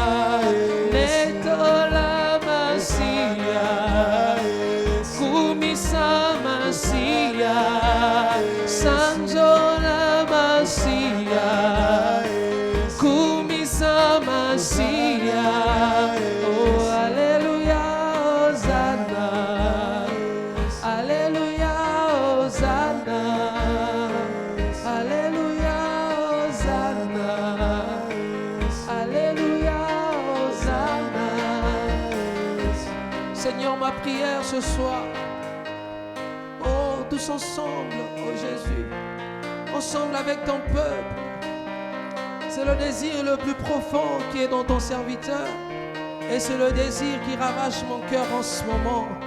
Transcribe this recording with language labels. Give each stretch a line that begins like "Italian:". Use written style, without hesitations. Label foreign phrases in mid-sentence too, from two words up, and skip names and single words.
Lingala: Netola Masia. Kumisa Masia. Sanjola Masia. Kumisa Masia.
French: Oh, Alléluia, Hosanna. Alléluia, Hosanna. Alléluia, Hosanna. Alléluia, Hosanna. Seigneur, ma prière ce soir, oh, tous ensemble, oh Jésus, ensemble avec ton peuple, c'est le désir le plus profond qui est dans ton serviteur. Et c'est le désir qui ravage mon cœur en ce moment.